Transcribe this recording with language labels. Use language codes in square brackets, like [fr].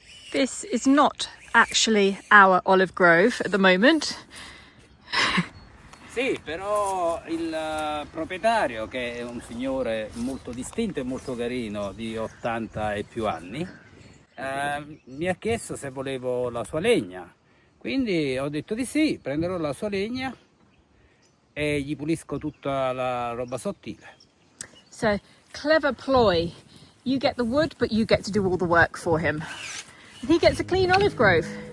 [en] This is not actually our olive grove at the moment. [it] Sì, però il proprietario, che è un signore molto distinto e molto carino di 80 e più anni, mi ha chiesto se volevo la sua legna. Quindi ho detto di sì, prenderò la sua legna e gli pulisco tutta la roba sottile. [en] So, clever ploy. You get the wood, but you get to do all the work for him. He gets a clean olive grove.